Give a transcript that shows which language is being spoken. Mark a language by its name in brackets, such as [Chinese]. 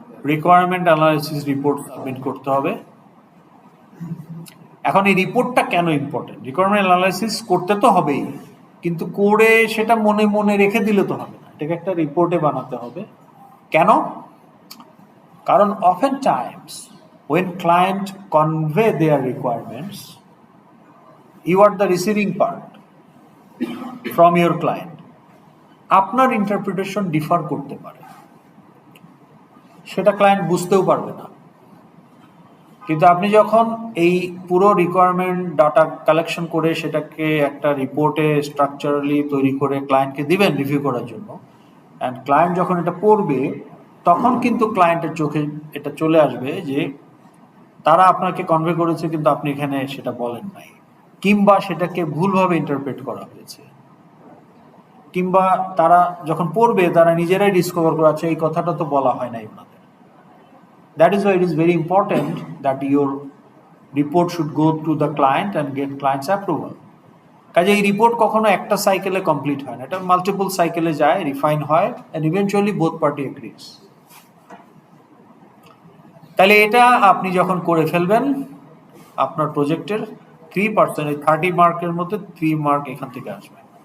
[Bangla] Requirement analysis report submit করতে হবে। এখন এই রিপোর্টটা কেন ইম্পর্টেন্ট? রিকোয়ারমেন্ট অ্যানালাইসিস করতে তো হবেই, কিন্তু করে সেটা মনে মনে রেখে দিলে তো হবে না, এটাকে একটা রিপোর্টে বানাতে হবে। কেন? কারণ [English] Often times when client convey their requirements, you are the receiving part from your client. [Bangla] আপনার ইন্টারপ্রিটেশন ডিফার করতে পারে, সেটা ক্লায়েন্ট বুঝতেও পারবে না। কিন্তু আপনি যখন এই পুরো রিকোয়ারমেন্ট ডাটা কালেকশন করে সেটাকে একটা রিপোর্টে স্ট্রাকচারালি তৈরি করে ক্লায়েন্টকে দিবেন রিভিউ করার জন্য, অ্যান্ড ক্লায়েন্ট যখন এটা পড়বে তখন কিন্তু ক্লায়েন্টের চোখে এটা চলে আসবে যে তারা আপনাকে কনভে করেছে কিন্তু আপনি এখানে সেটা বলেন নাই, কিংবা সেটাকে ভুলভাবে ইন্টারপ্রেট করা হয়েছে, কিংবা তারা যখন পড়বে তারা নিজেরাই ডিসকভার করে আছে এই কথাটা তো বলা হয় নাই ওনাদের। [English] That is why it is very important that your report should go to the client and get client's approval. [Bangla] কাজে এই রিপোর্ট কখনো একটা সাইকেলে কমপ্লিট হয় না, এটা মাল্টিপল সাইকেলে যায়, রিফাইন হয়, [English] and eventually both party agrees. [Bangla] তাহলে এটা আপনি যখন করে ফেলবেন আপনার প্রজেক্টের 3%, 30 মার্কের মধ্যে 3 মার্ক এখান থেকে আসবে।